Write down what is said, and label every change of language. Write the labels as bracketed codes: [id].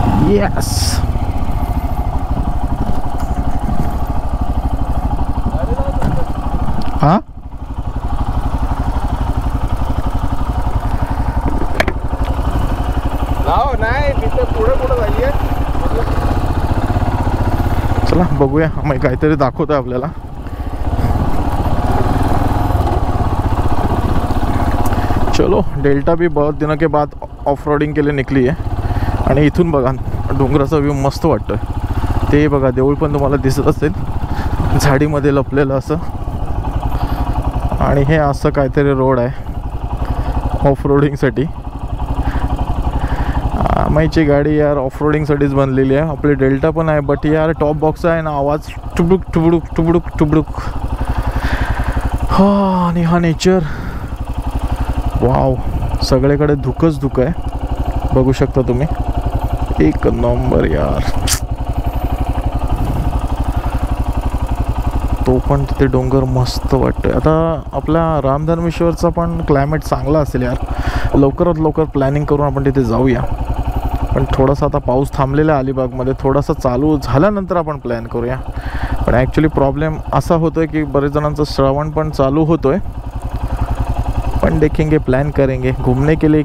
[mr] Yes, हा नाही तिथे पुढे पुढे जाईये. चला बघूया, आम्ही काहीतरी दाखवतोय आपल्याला. [hi] चलो डेल्टा भी बहुत दिनों के बाद ऑफ रोडिंग के लिए निकली [mr] आहे. आणि इथून बघा डोंगराचा व्ह्यू मस्त वाटतोय. ते बघा देऊळ पण तुम्हाला दिसत असेल झाडीमध्ये लपलेलं असं. आणि हे असं काहीतरी रोड आहे ऑफ रोडिंगसाठी. आमाईची गाडी यार ऑफ रोडिंगसाठीच बनलेली आहे. आपली डेल्टा पण आहे बट यार टॉप बॉक्स आहे ना, आवाज टुबडुक टुबडुक टुबडुक टुबडुक. हा आणि हा नेचर वाव. सगळीकडे धुकंच धुकं आहे बघू शकता तुम्ही. एक नंबर यार. तो पण तिथे डोंगर मस्त वाटतोय. आता आपल्या रामधर्मेश्वरचा पण क्लायमेट चांगला असेल यार. लवकरात लवकर प्लॅनिंग करून आपण तिथे जाऊया. पण थोडासा आता पाऊस थांबलेला आहे अलिबागमध्ये. थोडासा चालू झाल्यानंतर आपण प्लॅन करूया. पण ॲक्च्युली प्रॉब्लेम असा होतो आहे की बरेच जणांचं श्रावण पण चालू होतो आहे. [hi] पण देखेंगे, प्लान करेंगे घूमने के लिए.